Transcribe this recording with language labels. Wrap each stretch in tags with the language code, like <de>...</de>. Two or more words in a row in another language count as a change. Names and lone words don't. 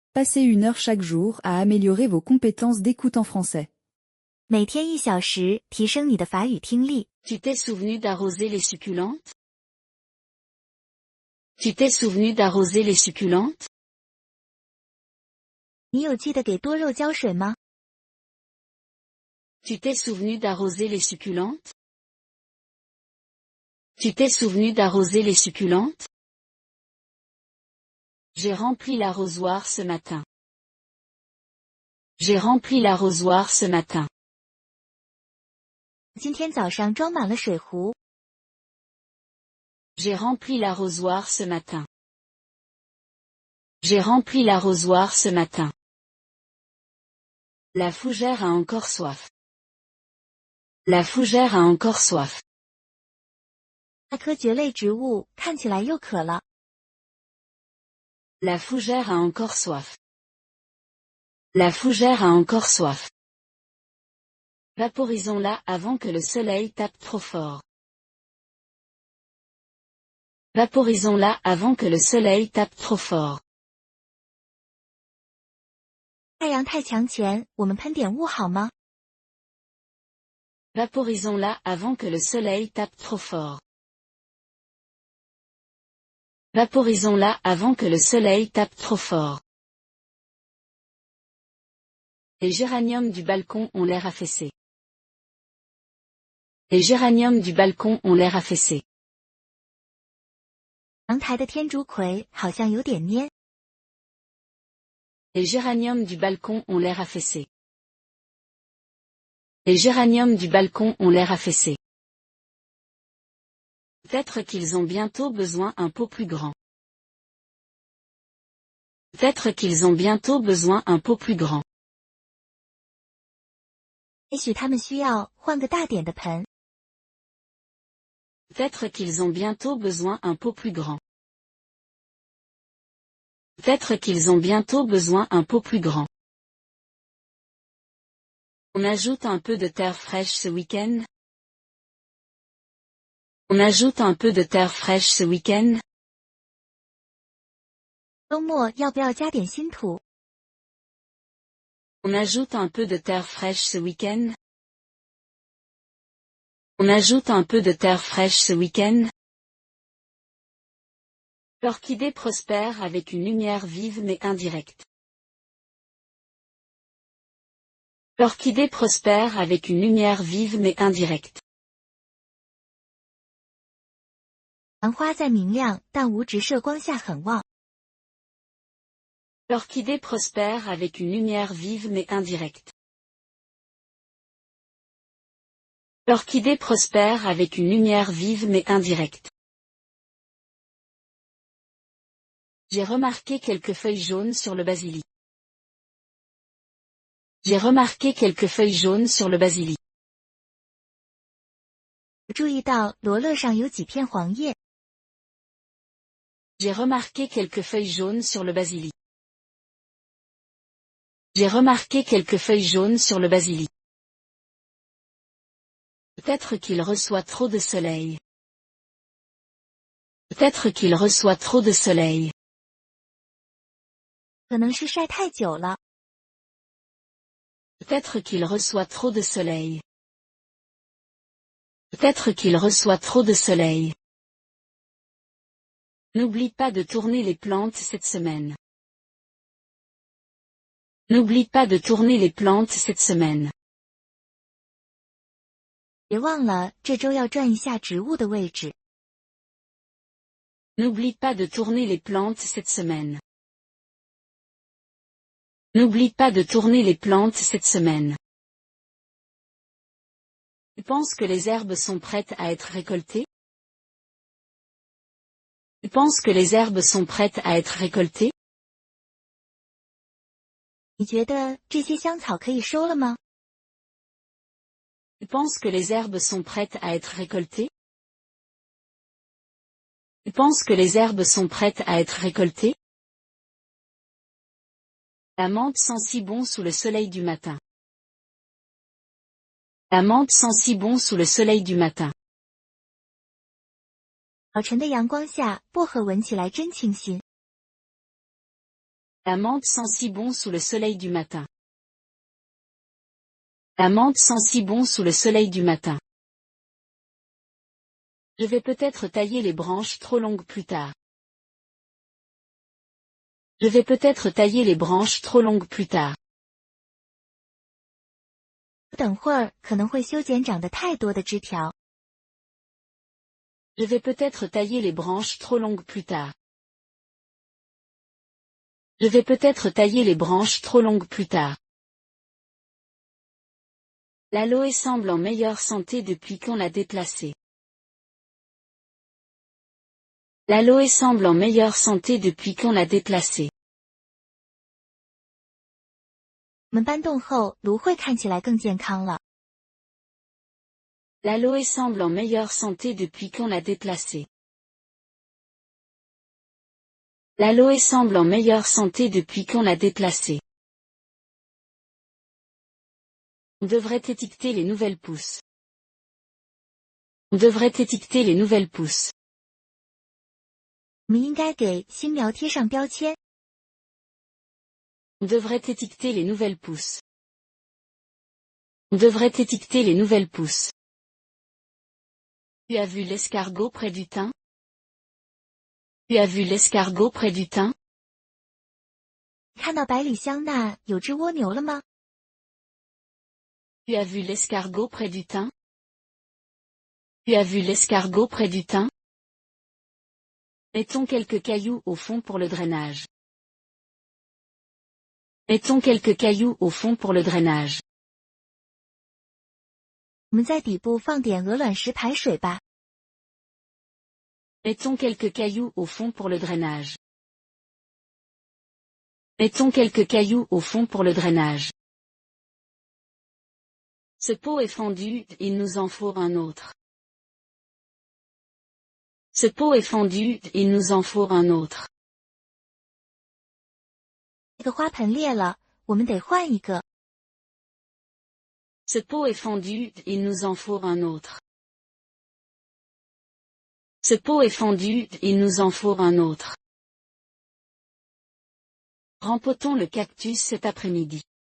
<fr>Passez 1 heure chaque jour à améliorer vos compétences d'écoute en français.</fr> <zh>每天1小时，提升你的法语听力。</zh> <fr>Tu t'es souvenu d'arroser les succulentes? Tu t'es souvenu d'arroser les succulentes?</fr> <zh>你有记得给多肉浇水吗？</zh> <fr>Tu t'es souvenu d'arroser les succulentes? Tu t'es souvenu d'arroser les succulentes? J'ai rempli l'arrosoir ce matin. J'ai rempli l'arrosoir ce matin.</fr> <zh>今天早上装满了水壶。</zh> <fr>J'ai rempli l'arrosoir ce matin. J'ai rempli l'arrosoir ce matin. La fougère a encore soif. La fougère a encore soif.</fr> <zh>那棵蕨类植物看起来又渴了。</zh> <fr>La fougère a encore soif. La fougère a encore soif. Vaporisons-la avant que le soleil tape trop fort. Vaporisons-la avant que le soleil tape trop fort.</fr> <zh>太阳太强前，我们喷点雾好吗？</zh> <fr>Vaporisons-la avant que le soleil tape trop fort. Vaporisons-la avant que le soleil tape trop fort. Les géraniums du balcon ont l'air affaissés. Les géraniums du balcon ont l'air affaissés.</fr> <zh>阳台的天竺葵好像有点蔫。</zh> <fr>Les géraniums du balcon ont l'air affaissés. Les géraniums du balcon ont l'air affaissés. Peut-être qu'ils ont bientôt besoin un pot plus grand. Peut-être qu'ils ont bientôt besoin un pot plus grand.</fr> <zh>也许他们需要换个大点的盆。</zh> <fr>Peut-être qu'ils ont bientôt besoin un pot plus grand. Peut-être qu'ils ont bientôt besoin un pot plus grand. On ajoute un peu de terre fraîche ce week-end? On ajoute un peu de terre fraîche ce week-end?</fr> <zh>周末要不要加点新土？</zh> <fr>On ajoute un peu de terre fraîche ce week-end? On ajoute un peu de terre fraîche ce week-end? L'orchidée prospère avec une lumière vive mais indirecte. L'orchidée prospère avec une lumière vive mais indirecte.</fr> <zh>兰花在明亮但无直射光下很旺。</zh> <fr>L'orchidée prospère avec une lumière vive mais indirecte. L'orchidée prospère avec une lumière vive mais indirecte. J'ai remarqué quelques feuilles jaunes sur le basilic. J'ai remarqué quelques feuilles jaunes sur le basilic.</fr> <zh>我注意到罗勒上有几片黄叶。</zh> <fr>J'ai remarqué quelques feuilles jaunes sur le basilic. J'ai remarqué quelques feuilles jaunes sur le basilic. Peut-être qu'il reçoit trop de soleil. Peut-être qu'il reçoit trop de soleil.</fr> <zh>可能是晒太久了。</zh> <fr>Peut-être qu'il reçoit trop de soleil. Peut-être qu'il reçoit trop de soleil. N'oublie pas de tourner les plantes cette semaine. N'oublie pas de tourner les plantes cette semaine.</fr> <zh>别忘了这周要转一下植物的位置。</zh> <fr>N'oublie pas de tourner les plantes cette semaine. N'oublie pas de tourner les plantes cette semaine. Tu penses que les herbes sont prêtes à être récoltées? Tu penses que les herbes sont prêtes à être récoltées?</fr> <zh>你觉得这些香草可以收了吗？</zh> <fr>Tu penses que les herbes sont prêtes à être récoltées? Tu penses que les herbes sont prêtes à être récoltées? La menthe sent si bon sous le soleil du matin. La menthe sent si bon sous le soleil du matin.</fr> <zh>早晨的阳光下，薄荷闻起来真清新。</zh> <fr>La menthe sent si bon sous le soleil du matin. La menthe sent si bon sous le soleil du matin. Je vais peut-être tailler les branches trop longues plus tard. Je vais peut-être tailler les branches trop longues plus tard.</fr> <zh>等会儿可能会修剪长得太多的枝条。</zh> <fr>Je vais peut-être tailler les branches trop longues plus tard. Je vais peut-être tailler les branches trop longues plus tard. L'aloe semble en meilleure santé depuis qu'on l'a déplacé. L'aloe semble en meilleure santé depuis qu'on l'a déplacé.</fr> <zh>我们搬动后，芦荟看起来更健康了。</zh> <fr>L'aloe semble en meilleure santé depuis qu'on l'a déplacé. L'aloe semble en meilleure santé depuis qu'on l'a déplacé. On devrait étiqueter les nouvelles pousses. On devrait étiqueter les nouvelles pousses.</fr> <zh>我们应该给新苗贴上标签。</zh> <fr>On devrait étiqueter les nouvelles pousses. On devrait étiqueter les nouvelles pousses. Tu as vu l'escargot près du thym? Tu as vu l'escargot près du thym?</fr> <zh>看到百里香那有只蜗牛了吗？</zh> <fr>Tu as vu l'escargot près du thym? Tu as vu l'escargot près du thym? Mettons quelques cailloux au fond pour le drainage. Mettons quelques cailloux au fond pour le drainage.</fr> <zh>我们在底部放点鹅卵石排水吧。</zh> <fr>Mettons quelques cailloux au fond pour le drainage. Mettons quelques cailloux au fond pour le drainage. Ce pot est fendu, il nous en faut un autre. Ce pot est fendu, il nous en faut un autre.</fr> <zh>这个花盆裂了，我们得换一个。</zh> <fr>Ce pot est fendu, il nous en faut un autre. Ce pot est fendu, il nous en faut un autre. Rempotons le cactus cet après-midi.</fr>